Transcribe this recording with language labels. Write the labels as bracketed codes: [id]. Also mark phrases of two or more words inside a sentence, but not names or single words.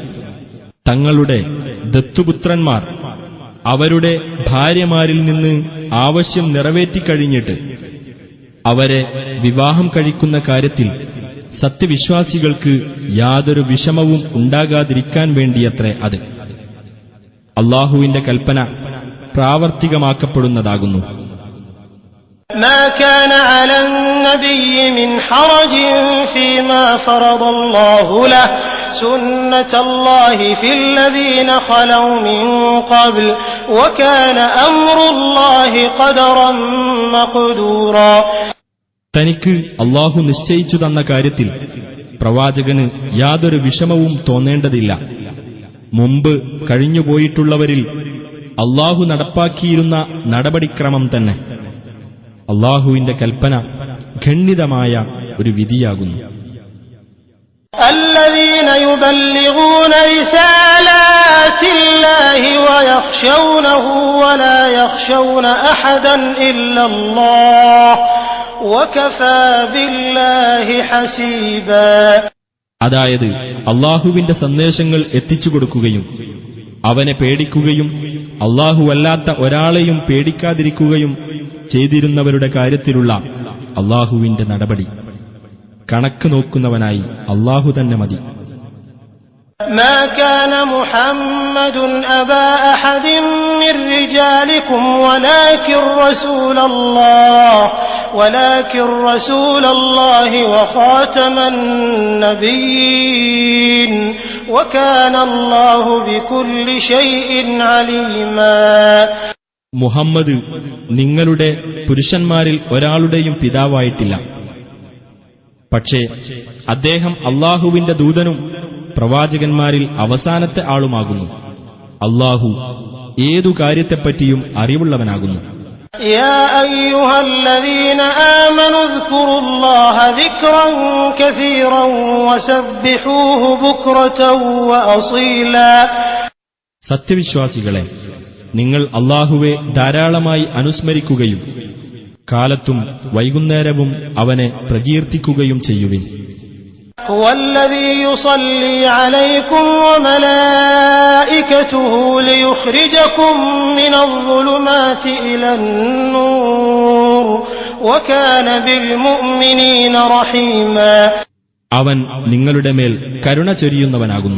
[ml] തങ്ങളുടെ ദത്തുപുത്രന്മാർ അവരുടെ ഭാര്യമാരിൽ നിന്ന് ആവശ്യം നിറവേറ്റിക്കഴിഞ്ഞിട്ട് അവരെ വിവാഹം കഴിക്കുന്ന കാര്യത്തിൽ സത്യവിശ്വാസികൾക്ക് യാതൊരു വിഷമവും ഉണ്ടാകാതിരിക്കാൻ വേണ്ടിയത്രേ അത്. അല്ലാഹുവിന്റെ കൽപ്പന പ്രാവർത്തികമാക്കപ്പെടുന്നതാകുന്നു. [ar] ما كان على النبي من حرج فيما فرض الله له سنة الله في الذين خلوا من قبل وكان أمر الله قدرا مقدورا. [ml] തനിക്ക് അല്ലാഹു നിശ്ചയിച്ചു തന്ന കാര്യത്തിൽ പ്രവാചകന് യാതൊരു വിഷമവും തോന്നേണ്ടതില്ല. മുമ്പ് കഴിഞ്ഞുപോയിട്ടുള്ളവരിൽ അല്ലാഹു നടപ്പാക്കിയിരുന്ന നടപടിക്രമം തന്നെ. അല്ലാഹുവിന്റെ കൽപ്പന ഖണ്ഡിതമായ ഒരു വിധിയാകുന്നു. [ar] الذين يبلغون رسالات الله ويخشونه ولا يخشون أحدا إلا الله وكفى بالله حسيبا. [ml] അതായത് അല്ലാഹുവിന്റെ സന്ദേശങ്ങൾ എത്തിച്ചു കൊടുക്കുകയും അവനെ പേടിക്കുകയും അല്ലാഹുവല്ലാത്ത ഒരാളെയും പേടിക്കാതിരിക്കുകയും ചെയ്തിരുന്നവരുടെ കാര്യത്തിലുള്ള അല്ലാഹുവിന്റെ നടപടി കണക്ക് നോക്കുന്നവനായി അല്ലാഹു തന്നെ മതി. [ar] ما كان محمد أبا أحد من رجالكم ولكن رسول الله وخاتم النبيين وكان الله بكل شيء عليما. [ml] മുഹമ്മദ് നിങ്ങളുടെ പുരുഷന്മാരിൽ ഒരാളുടെയും പിതാവായിട്ടില്ല. പക്ഷേ അദ്ദേഹം അല്ലാഹുവിന്റെ ദൂതനും പ്രവാചകന്മാരിൽ അവസാനത്തെ ആളുമാകുന്നു. അല്ലാഹു ഏതു കാര്യത്തെപ്പറ്റിയും അറിവുള്ളവനാകുന്നു. [ar] يا أيها الذين آمنوا اذكروا الله ذكرا كثيرا وسبحوه بكرة وأصيلا. [ml] സത്യവിശ്വാസികളെ, നിങ്ങൾ അല്ലാഹുവെ ധാരാളമായി അനുസ്മരിക്കുകയും കാലത്തും വൈകുന്നേരവും അവനെ പ്രകീർത്തിക്കുകയും ചെയ്യുവിൻ. [ar] هو الذي يصلي عليكم وملائكته ليخرجكم من الظلمات إلى النور وكان بالمؤمنين رحيما. [ml] അവൻ നിങ്ങളുടെ മേൽ കരുണ ചൊരിയുന്നവനാകുന്നു.